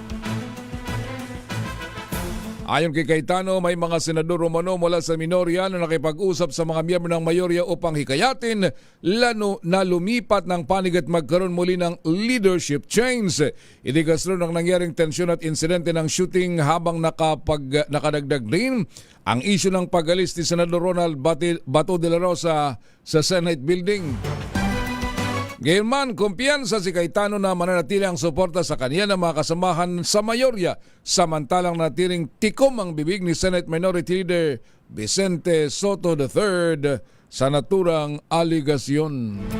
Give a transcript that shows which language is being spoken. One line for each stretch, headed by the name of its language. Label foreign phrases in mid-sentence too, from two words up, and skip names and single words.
Filipino: Ayon kay Cayetano, may mga senador umano mula sa minorya na nakipag-usap sa mga miyembro ng mayorya upang hikayatin lalo na lumipat ng panig at magkaroon muli ng
English: leadership change.
Filipino: Itigas rin ang nangyaring tensyon at insidente ng shooting habang nakadagdag din ang isyu ng pag-alis ni Senador Ronald Bato de la Rosa sa Senate Building. Gayunman, kumpiyansa si Cayetano na mananatili ang suporta sa kanya ng mga kasamahan sa mayorya, samantalang natiling tikom ang bibig ni Senate Minority Leader Vicente Soto III sa naturang aligasyon.